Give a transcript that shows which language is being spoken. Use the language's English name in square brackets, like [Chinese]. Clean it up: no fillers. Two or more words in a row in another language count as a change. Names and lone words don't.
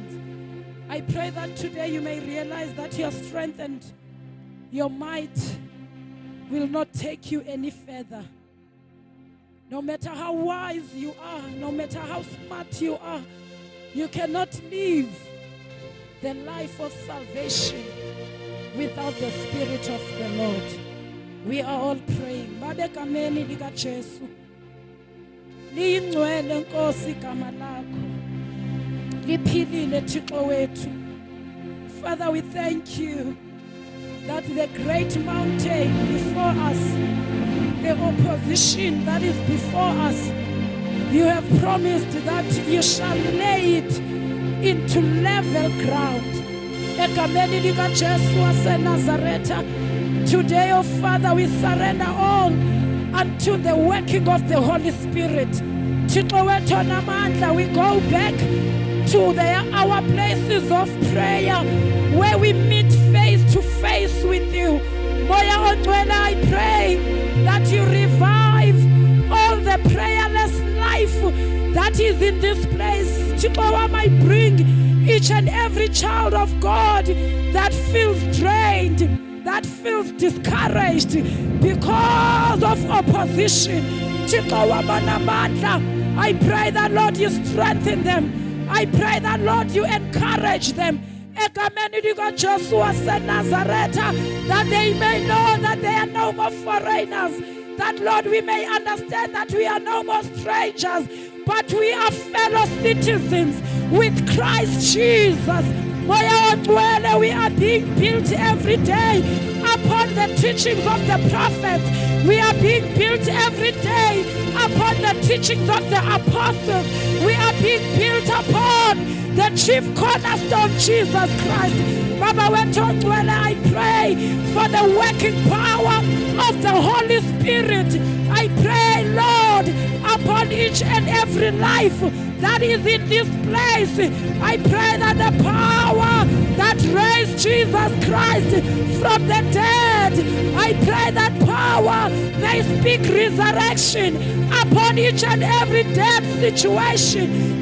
[English] I pray that today you may realize that your strength and your might will not take you any further. No matter how wise you are, no matter how smart you are, you cannot live the life of salvation without the Spirit of the Lord. We are all praying. [Zulu] Babe kameni lika Jesu. Liyingcwele Nkosi igama lakho. Liphilile Thixo wethu. [English] Father, we thank you that the great mountain before us, the opposition that is before us, you have promised that you shall lay it into level ground. [Zulu] Egameni lika Jesu waseNazaretha. [English] Today, oh Father, we surrender all unto the working of the Holy Spirit. [Zulu] Thixo wethu namandla, [English] we go back to our places of prayer where we meet face to face with you. [Zulu] Moya Ongcwele, [English] I pray that you revive all the prayerless life that is in this place. Thixo, I bring each and every child of God that feels drained, that feels discouraged because of opposition. [Zulu] Thixo namandla, [English] I pray that Lord you strengthen them. I pray that Lord you encourage them. [Zulu] Egameni lika Jesu waseNazaretha, [English] that they may know that they are no more foreigners. That Lord we may understand that we are no more strangers, but we are fellow citizens with Christ Jesus. [Zulu] Moya Ongcwele, [English] we are being built every day upon the teachings of the prophets. We are being built every day upon the teachings of the apostles. We are being built upon the chief cornerstone, Jesus Christ. [Zulu] Baba wethu Ongcwele, [English] I pray for the working power of the Holy Spirit. I pray, Lord, upon each and every life that is in this place. I pray that the power that raised Jesus Christ from the dead, I pray that power may speak resurrection upon each and every dead situation.